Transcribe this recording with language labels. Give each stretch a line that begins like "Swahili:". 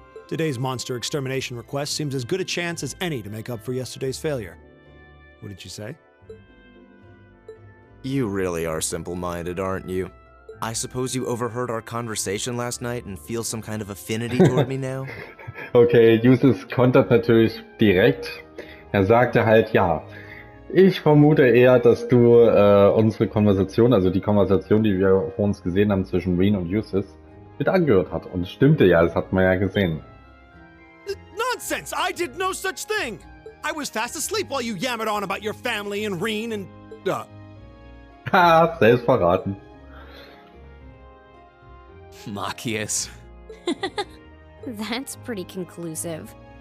English: Today's monster extermination request seems as good a chance as any to make up for yesterday's failure. What did you say? You really are simple-minded, aren't you? I suppose you overheard our conversation last night and feel some kind of affinity toward me now?
German: Okay, Jusis kontert natürlich direkt. Sagte halt, ja, ich vermute eher, dass du unsere Konversation, also die Konversation, die wir vor uns gesehen haben zwischen Rean und Jusis, mit angehört hat. Und es stimmte ja, das hat man ja gesehen.
English: Nonsense! I did no such thing! I was fast asleep while you yammered on about your family and Rean and...
German: Ha, selbst verraten. Machius.
English: That's pretty conclusive.